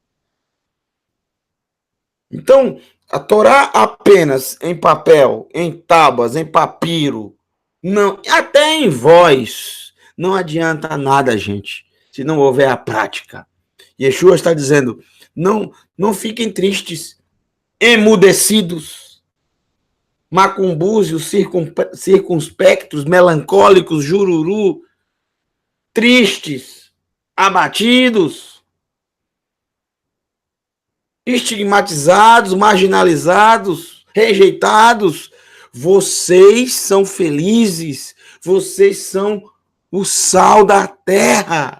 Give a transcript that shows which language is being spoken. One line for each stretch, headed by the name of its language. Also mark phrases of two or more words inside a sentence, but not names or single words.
Portuguese: Então, a Torá apenas em papel, em tábuas, em papiro, não, até em voz, não adianta nada, gente, se não houver a prática. Yeshua está dizendo, não fiquem tristes, emudecidos, macumbúzios, circunspectos, melancólicos, jururu, tristes, abatidos. estigmatizados, marginalizados, rejeitados. Vocês são felizes, vocês são o sal da terra.